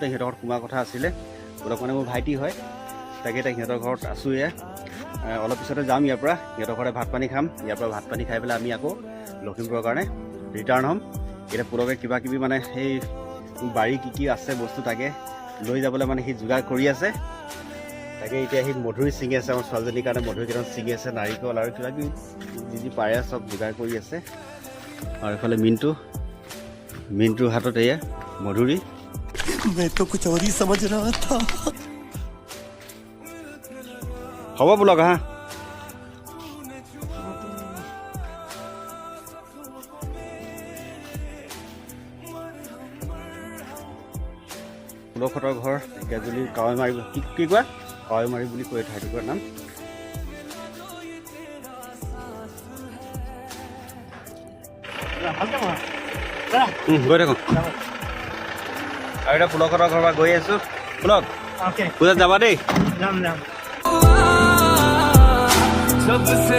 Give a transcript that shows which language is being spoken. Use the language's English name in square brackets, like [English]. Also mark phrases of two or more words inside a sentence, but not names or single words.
[Assamese] সিহঁতৰ ঘৰত সোমোৱাৰ কথা আছিলে পুলক মানে মোৰ ভাইটি হয় তাকে এতিয়া সিহঁতৰ ঘৰত আছোঁ অলপ পিছতে যাম ইয়াৰ পৰা সিহঁতৰ ঘৰতে ভাত পানী খাম ইয়াৰ পৰা ভাত পানী খাই পেলাই আমি আকৌ লখিমপুৰৰ কাৰণে ৰিটাৰ্ণ হ'ম এতিয়া পুলকে কিবা কিবি মানে সেই বাৰী কি আছে বস্তু তাকে লৈ যাবলৈ মানে সি যোগাৰ কৰি আছে তাকে এতিয়া সি মধুৰি ছিঙি আছে আমাৰ ছোৱালীজনীৰ কাৰণে মধুৰি কেইটামান ছিঙি আছে নাৰিকল আৰু কিবা কিবি যি পাৰে চব যোগাৰ কৰি আছে আৰু এইফালে মিণ্টুৰ হাতত এয়া মধুৰি [Hindi] मैं तो कुछ और ही समझ रहा था [Assamese] হ'ব পুলক হা পুলকহঁতৰ ঘৰ ঢেকীয়াজুলি কাৱৈমাৰী কি কোৱা কাৱৈমাৰী বুলি কয় ঠাইটুকুৰাৰ নাম গৈ থাকোঁ আৰু এতিয়া পুলকহঁতৰ ঘৰৰ পৰা গৈ আছোঁ পুলক পূজাত যাবা দেই [Hindi] जब से